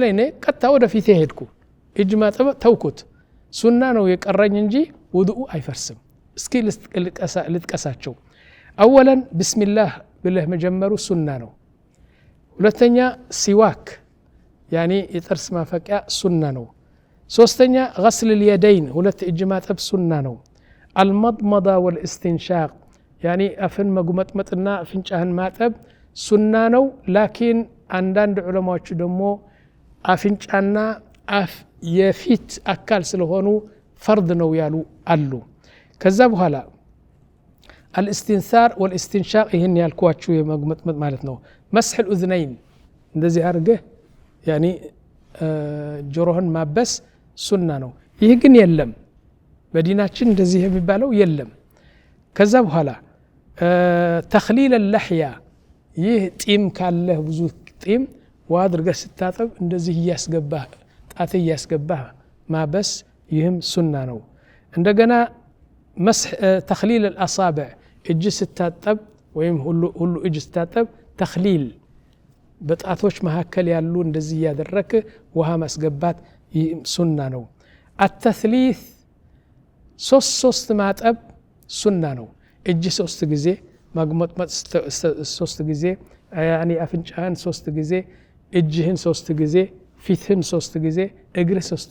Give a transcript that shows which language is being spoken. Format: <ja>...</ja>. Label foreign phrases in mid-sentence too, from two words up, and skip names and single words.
<am>እኔ ቀጥታ ወደ ፊቴ ሄድኩ እጅ ማጠብ ተውኩት ሱና ነው የቀረኝ እንጂ ውዱእ አይፈርስም እስኪ ልጥቀሳቸው</am> <ar>أولا بسم الله</ar> <am>ብለህ መጀመሩ ሱና ነው ሁለተኛ ሲዋክ ያኒ የጥርስ ማፈቂያ ሱና ነው ሶስተኛ غسل اليدين ሁለት እጅ ማጠብ ሱና ነው</am> <ar>المضمضة والاستنشاق</ar> <am>ያኒ አፍን መጉመጥመጥና አፍንጫህን ማጠብ ሱና ነው ላኪን አንዳንድ ዑለማዎች ደግሞ አፍንጫና አፍ የፊት አካል ስለሆኑ ፈርድ ነው ያሉ አሉ ከዛ በኋላ</am> <ar>الاستنثار والاستنشاق</ar> <am>ይህን ያልኳችሁ የመግመጥመጥ ማለት ነው</am> <ar>مسح الأذنين</ar> <am>እንደዚህ አድርገህ ያኒ ጆሮህን ማበስ ሱና ነው ይህ ግን የለም በዲናችን እንደዚህ የሚባለው የለም ከዛ በኋላ</am> <ar>تخليل اللحية</ar> <am>ይህ ጢም ካለ ብዙ ጢም ዋድርገህ ስታጠብ እንደዚህ ያስገባህ ጣት ያስገባህ ማበስ ይህም ሱና ነው እንደገና</am> <ar>مسح تخليل الأصابع</ar> <am>እጅ ስታጠብ ወይም ሁሉ እጅ ስታጠብ ተخليل በጣቶች መካከል ያሉ እንደዚህ ያደረክ ውሃ ማስገባት ሱና ነው التثليث ሶስት ማጠብ ሱና ነው እጅ 3 ጊዜ ማግመጥመጥ 3 ጊዜ ያኒ አፍንጫህን 3 ጊዜ እጅህን 3 ጊዜ ፊትህን 3 ጊዜ እግርህ 3</am>